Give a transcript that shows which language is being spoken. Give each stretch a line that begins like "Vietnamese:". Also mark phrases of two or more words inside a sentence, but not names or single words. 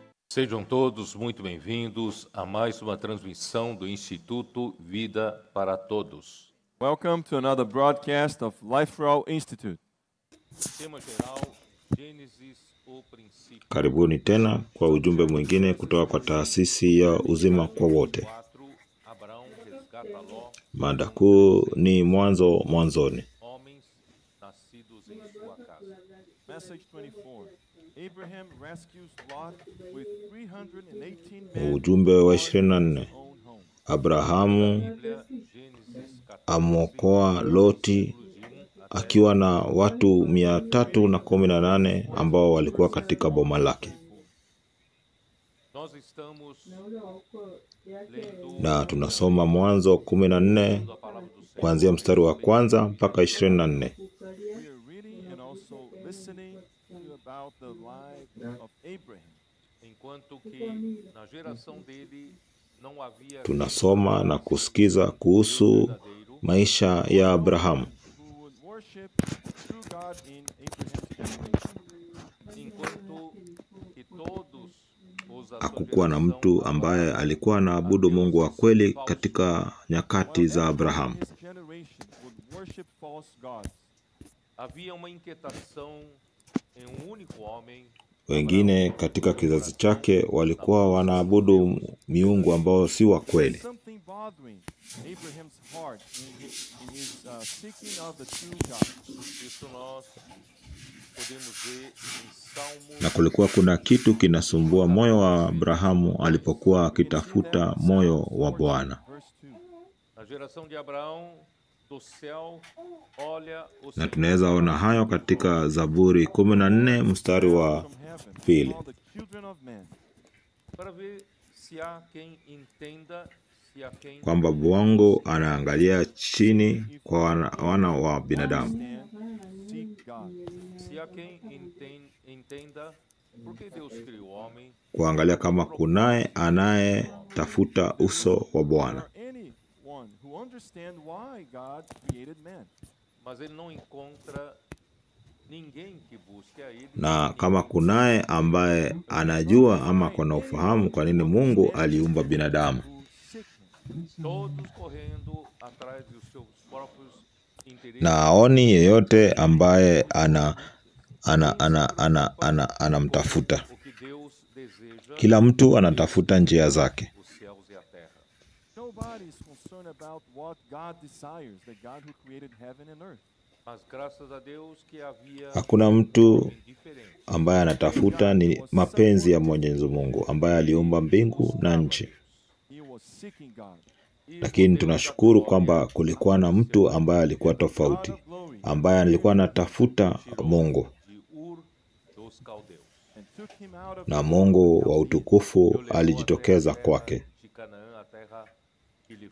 Portuguese: Sejam todos muito bem-vindos a mais uma transmissão do Instituto Vida para Todos.
English: Welcome to another broadcast of Life for All Institute.
Portuguese: Tema geral, Gênesis, o princípio.
Swahili: Karibuni tena kwa ujumbe mwingine kutoka kwa taasisi ya uzima kwa wote.
Portuguese: 4, Abraão resgata Ló,
Swahili: Mada kuu ni mwanzoni.
Portuguese: homens nascidos em sua casa.
English: Message 24. Abraham rescues Lot with 318 men
Swahili: Ujumbe wa 24.
English: in his own home.
Swahili: Abrahamu
Portuguese: Bíblia, Gênesis 14,
Swahili: amwokoa Loti akiwa na watu 318 ambao walikuwa katika boma lake.
Portuguese: Nós estamos lendo
Swahili: Na tunasoma Mwanzo 14
Portuguese: a palavra do Senhor.
Swahili: kuanzia mstari wa kwanza mpaka 24.
English: We are reading and also listening to about the life of Abraham.
Portuguese: Enquanto que na geração dele não havia
Swahili: Tunasoma na kusikiza kuhusu
Portuguese: verdadeiro,
Swahili: maisha ya Abrahamu.
English: Who would worship true God in Abraham's generation.
Portuguese: enquanto que todos os
Swahili: Hakukuwa na mtu ambaye alikuwa anaabudu Mungu wa kweli katika nyakati za Abrahamu.
English: His generation would worship false gods.
Portuguese: havia uma inquietação em único homem,
Swahili: Wengine katika kizazi chake walikuwa wanaabudu miungu ambao si wa kweli.
English: Something bothering Abraham's heart in his seeking of the true God.
Portuguese: isso nós podemos ver em Salmos
Swahili: Na kulikuwa kuna kitu kinasumbua moyo wa Abrahamu alipokuwa akitafuta moyo wa Bwana.
English: Verse 2.
Portuguese: na geração de Abraão, do céu olha o
Swahili: Na
Portuguese: Senhor
Swahili: tunaweza ona hayo katika Zaburi 14 mstari wa
English: From heaven,
Swahili: pili.
English: all the children of men,
Portuguese: para ver se há quem entenda, se há quem
Swahili: kwamba Mungu anaangalia chini kwa wana wa binadamu.
English: stand, seek God.
Portuguese: se há quem entenda por que Deus criou o homem,
Swahili: Kuangalia kama kunaye anayetafuta uso wa Bwana.
English: Or anyone who understand why God created man.
Portuguese: mas ele não encontra ninguém que busque a ele.
Swahili: Na kama kunaye ambaye anajua ama kuna ufahamu kwa nini Mungu aliumba binadamu.
English: Who seek him.
Portuguese: Todos correndo atrás dos seus próprios interesses.
Swahili: Na aoni yeyote ambaye anamtafuta.
Portuguese: O que Deus deseja,
Swahili: Kila mtu anatafuta njia zake.
Portuguese: os céus e a terra.
English: Nobody is concerned about what God desires, the God who created heaven and earth.
Portuguese: Mas graças a Deus que havia
Swahili: Hakuna mtu
Portuguese: alguém diferente.
Swahili: ambaye anatafuta ni mapenzi ya Mwenyezi Mungu ambaye aliumba mbingu na nchi.
English: He was seeking God.
Swahili: Lakini tunashukuru kwamba kulikuwa na mtu ambaye alikuwa tofauti, ambaye alikuwa anatafuta Mungu,
Portuguese: De Ur dos Caldeus.
English: And took him out of
Swahili: na Mungu wa utukufu alijitokeza kwake
Portuguese: De Canaã, a terra que lhe foi